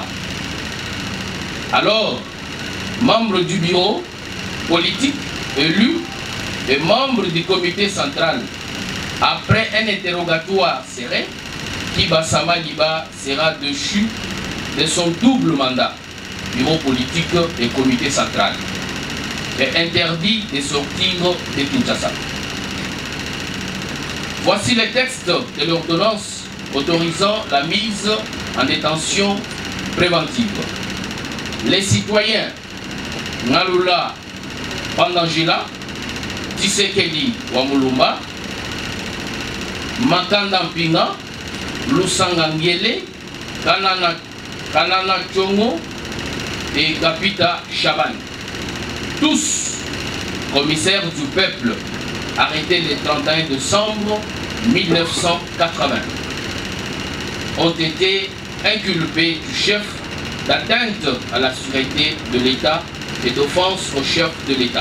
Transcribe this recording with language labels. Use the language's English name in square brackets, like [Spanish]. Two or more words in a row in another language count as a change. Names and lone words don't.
[French] Alors, membre du bureau politique élu et membre du comité central, après un interrogatoire serré, Kibasa Maliba sera déchu de son double mandat, bureau politique et comité central, et interdit de sortir de Kinshasa. Voici les textes de l'ordonnance autorisant la mise en détention préventive. Les citoyens Ngalula Pandangila, Tshisekedi Wamulumba, Makanda Mpinga, Lusanga Ngele, Kanana Tchongo et Kapita Chaban. Tous commissaires du peuple arrêtés le 31 décembre 1980 ont été inculpés du chef d'atteinte à la sûreté de l'État et d'offense au chef de l'État.